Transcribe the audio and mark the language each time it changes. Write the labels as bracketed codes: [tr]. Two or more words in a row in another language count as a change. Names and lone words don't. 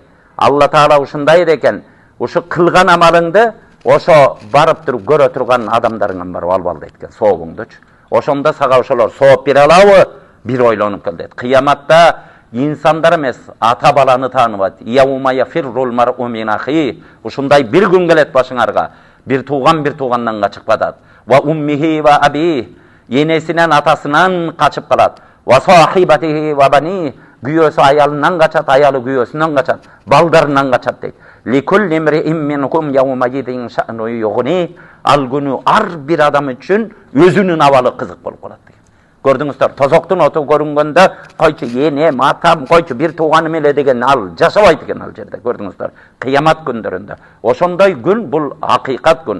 [ky] Алла Таала ушундай экен. Ушу кылган амалыңды ошо барып туруп көрө турган адамдарыңан барып алып ал дейт экен, сообуңдучу. Ошондо сага ошолор сооп бере алабы? Бир ойлонуп кел дейт. Кыяматта инсандар эмес, ата баланы тааныбайт. [ar] يوم يفر المرء من أخي. [ky] Ушундай бир күн келет башыңарга. Бир туугандан качып калат. [ar] وأمه وأبي. Енесинен, [ky] атасынан качып калат. [ar] وصاحبته وبني. [ky] Күйөөсү аялынан качат, аялы күйөөсүнөн качат, балдарынан качат дейт. [ar] لكل امرئ منهم يومئذ شأن يغني. [ky] Ал күнү ар бир адам үчүн өзүнүн абалы кызык болуп калат деген. Көрдүңүздөр, тозоктун оту көрүнгөндө койчу энем, атам, койчу бир тууганым эле деген ал жашабайт экен ал жерде. Көрдүңүздөр, кыямат күндөрүндө. Ошондой күн бул акыйкат күн.